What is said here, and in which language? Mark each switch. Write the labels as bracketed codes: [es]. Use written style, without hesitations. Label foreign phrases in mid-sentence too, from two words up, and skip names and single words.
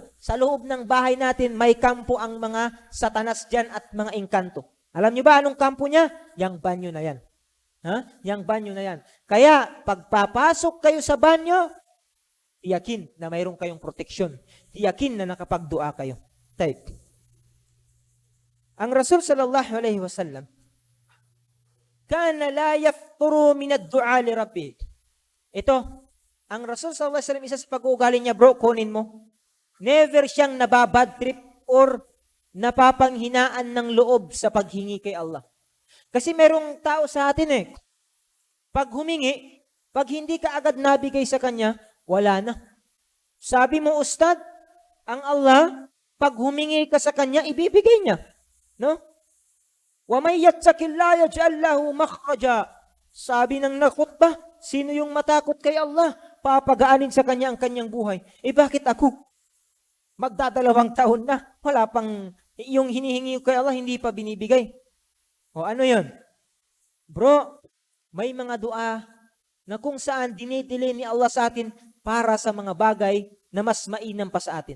[tl] Sa loob ng bahay natin, may kampo ang mga satanas dyan at mga engkanto. Alam nyo ba anong kampo niya? Yang banyo na yan. Yang banyo na yan. Kaya, pagpapasok kayo sa banyo, tiyakin na mayroon kayong proteksyon. Tiyakin na nakapagdua kayo. Type. [ar] Ang Rasul صلى الله عليه وسلم كان لا يفتر من الدعاء لربه. [tl] Ito, ang Rasul [ar] صلى الله عليه وسلم, [tl] isa sa pag-uugali niya, bro, kunin mo. Never siyang nababad trip or napapanghinaan ng loob sa paghingi kay Allah. Kasi merong tao sa atin pag humingi, pag hindi ka agad nabigay sa kanya, wala na. Sabi mo, Ustad, ang Allah, pag humingi ka sa kanya, ibibigay niya. [ar] No? ومن يتق الله يجعل له مخرجا. [tl] Sabi ng nakhutbah, sino yung matakot kay Allah? Papagaanin sa kanya ang kanyang buhay. Bakit ako? Magdadalawang taon na. Wala pang, yung hinihingi kay Allah, hindi pa binibigay. O ano yun? Bro, may mga dua na kung saan dinidili ni Allah sa atin para sa mga bagay na mas mainam pa sa atin.